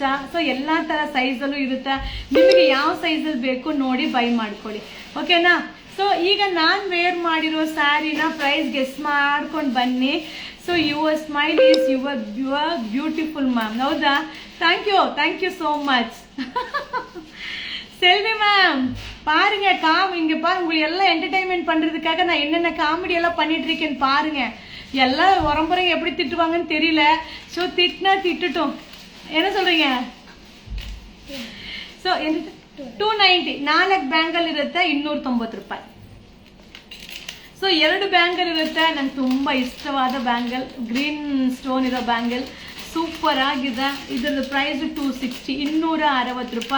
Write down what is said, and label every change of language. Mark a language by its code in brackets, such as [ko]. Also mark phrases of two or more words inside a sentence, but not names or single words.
[kn] ಸೊ ಎಲ್ಲ ಥರ ಸೈಜಲ್ಲೂ ಇರುತ್ತೆ. ನಿಮಗೆ ಯಾವ ಸೈಜಲ್ಲಿ ಬೇಕು ನೋಡಿ ಬೈ ಮಾಡ್ಕೊಳ್ಳಿ. ಓಕೆನಾ. ಸೊ ಈಗ ನಾನು ವೇರ್ ಮಾಡಿರೋ ಸ್ಯಾರಿನ [en] price guess [kn] ಮಾಡ್ಕೊಂಡು ಬನ್ನಿ. [en] so your smile is your beautiful ma'am. [kn] ಹೌದಾ. [en] thank you so much. [ta] செல்வி மேம் பாருங்க, இங்க பாருங்க, உங்களுக்கு எல்லாம் என்டர்டைன்மெண்ட் பண்றதுக்காக நான் என்னென்ன காமெடி எல்லாம் பண்ணிட்டு இருக்கேன்னு பாருங்க. எல்லாம் உரம்புறைங்க எப்படி திட்டுவாங்கன்னு தெரியல. ஸோ திட்டினா திட்டுட்டும். என்ன சொல்றீங்க. [kn] ಸೊ 290 4 ಬ್ಯಾಂಗಲ್ ಇರುತ್ತೆ 290 ರೂಪಾಯಿ. ಸೊ 2 ಬ್ಯಾಂಗಲ್ ಇರುತ್ತೆ. ನಂಗೆ ತುಂಬ ಇಷ್ಟವಾದ ಬ್ಯಾಂಗಲ್, [en] green stone [kn] ಇರೋ ಬ್ಯಾಂಗಲ್, ಸೂಪರ್ ಆಗಿದೆ. ಇದರ ಪ್ರೈಸ್ 260 260 ರೂಪಾಯಿ.